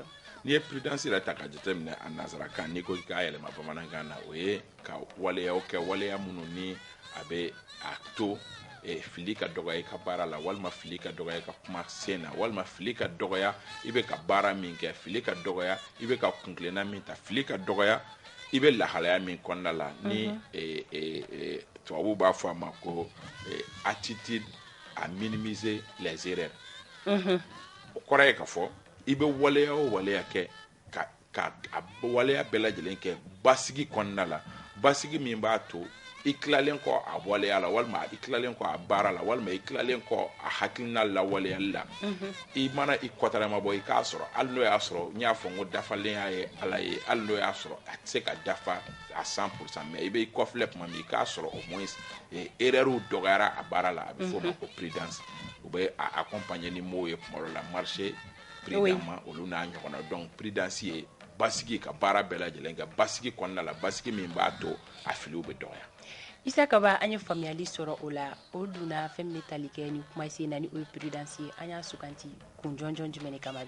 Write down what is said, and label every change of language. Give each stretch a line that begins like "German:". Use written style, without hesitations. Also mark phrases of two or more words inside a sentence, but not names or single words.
Bambara: n'i ye prudence yɛrɛ ta ka jateminɛ a nanzarakan n'i ko k'a yɛlɛma bamanankan na o ye ka waleyaw kɛ waleya minnu ni a bɛ a to fili ka dɔgɔya i ka baara la walima fili ka dɔgɔya i ka kuma sen na walima fili ka dɔgɔya i bɛ ka baara min kɛ fili ka dɔgɔya i bɛ ka kunkilenna min ta fili ka dɔgɔya i bɛ lahalaya min kɔnɔna la ni tubabuw b'a fɔ a ma ko
French: attitude à minimiser les erreurs
Bambara: o kɔrɔ ye ka fɔ i bɛ waleya o waleya kɛ ka waleya bɛɛ lajɛlen kɛ basigi kɔnɔna la basigi min b'a to i tilalen kɔ a waleya la walima i tilalen kɔ a baara la walima i tilalen kɔ a hakilina lawaleyali la i mana i kɔtarama bɔ i k'a sɔrɔ hali n'o y'a sɔrɔ n y'a fɔ n ko dafalenya ye Ala ye hali n'o y'a sɔrɔ a tɛ se ka dafa a 100% mais i bɛ i kɔfilɛ tuma min i k'a sɔrɔ
French: au moins
Bambara: erreur dɔgɔyara a baara la a bɛ fɔ o ma ko prudence u bɛ a accompagner ni mots ye tuma dɔ la
French: marcher prudemment
Bambara: olu n'a ɲɔgɔnna donc prudence ye basigi ka baara bɛɛ lajɛlen kɛ basigi kɔnɔna la basigi min b'a to a filiw bɛ dɔgɔya. Isa Kaba an ye faamuyali sɔrɔ o la o donna fɛn min bɛ tali kɛ ni kumasen na ni o ye prudence ye an y'a suganti kun jɔnjɔn jumɛn de kama bi.